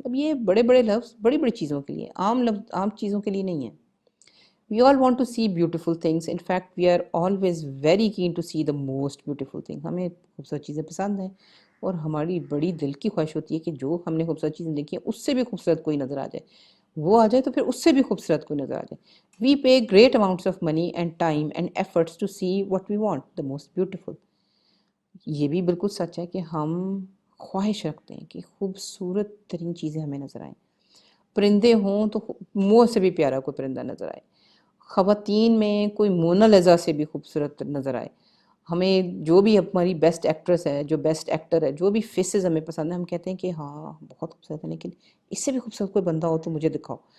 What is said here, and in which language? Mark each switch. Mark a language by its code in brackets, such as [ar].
[ur] اب یہ بڑے بڑے لفظ بڑی بڑی چیزوں کے لیے، عام لفظ عام چیزوں کے لیے نہیں ہیں. [en] We all want to see beautiful things. In fact, we are always very keen to see the most beautiful thing. [ur] ہمیں خوبصورت چیزیں پسند ہیں، اور ہماری بڑی دل کی خواہش ہوتی ہے کہ جو ہم نے خوبصورت چیزیں دیکھی ہیں اس سے بھی خوبصورت کوئی نظر آ جائے، وہ آ جائے تو پھر اس سے بھی خوبصورت کوئی نظر آ جائے. [en] We pay great amounts of money and time and efforts to see what we want, the most beautiful. [ur] یہ بھی بالکل سچ ہے کہ ہم خواہش رکھتے ہیں کہ خوبصورت ترین چیزیں ہمیں نظر آئیں. پرندے ہوں تو منہ سے بھی پیارا کوئی پرندہ نظر آئے، خواتین میں کوئی مونا لیزا سے بھی خوبصورت نظر آئے. ہمیں جو بھی ہماری [en] best actress [ur] ہے، جو [en] best actor [ur] ہے، جو بھی فیسز ہمیں پسند ہیں، ہم کہتے ہیں کہ ہاں بہت خوبصورت ہے، لیکن اس سے بھی خوبصورت کوئی بندہ ہو تو مجھے دکھاؤ.